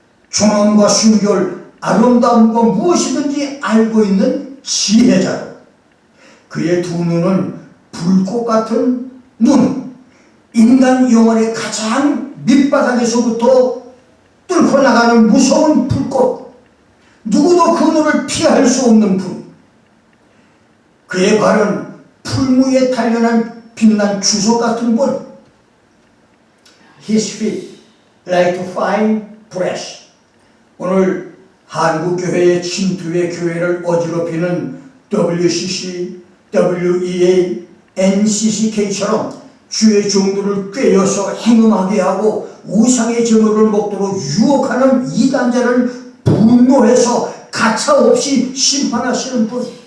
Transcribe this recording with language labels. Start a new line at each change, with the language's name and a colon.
Korean: 존엄과 순결, 아름다움과 무엇이든지 알고 있는 지혜자로 그의 두 눈은 불꽃 같은 눈, 인간 영혼의 가장 밑바닥에서부터 뚫고 나가는 무서운 불꽃, 누구도 그 눈을 피할 수 없는 불. 그의 발은 풀무에 단련한 빛난 주석 같은 분.
English: His feet like fine brass,
Korean: 오늘 한국교회의 침투의 교회를 어지럽히는 WCC, WEA, NCCK처럼 주의 종들을 꿰어서 행음하게 하고 우상의 제물을 먹도록 유혹하는 이단자를 분노해서 가차없이 심판하시는 분,